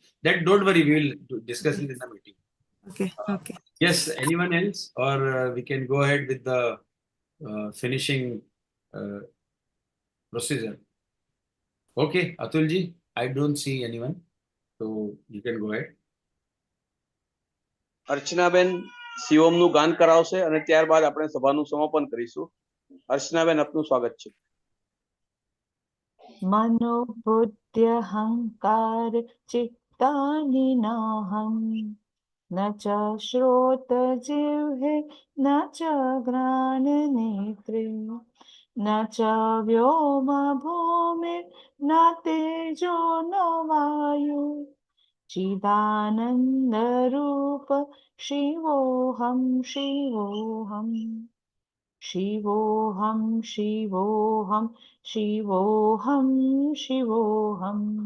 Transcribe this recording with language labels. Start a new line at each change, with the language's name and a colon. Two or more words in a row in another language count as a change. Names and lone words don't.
English: That don't worry, we will discuss it in the meeting. Okay. Okay. Yes, anyone else, or we can go ahead with the finishing procedure. Okay, Atul ji, I don't see anyone, so you can go ahead.
Gujarati: અર્ચનાબેન શિવમનું ગાન કરાવશે અને ત્યારબાદ આપણે સભાનું સમાપન કરીશું. અર્ચનાબેન, આપનું સ્વાગત છે.
Sanskrit: मनोबुद्ध्यहंकार चित्तानि नाहं न च श्रोत जिह्वे न च घ्राणनेत्रे न च व्योम भूमिर् न तेजो न वायु चिदानंद रूप शिवोऽहं शिवोऽहम् शिवोऽहं शिवोऽहं शिवोऽहं शिवोऽहं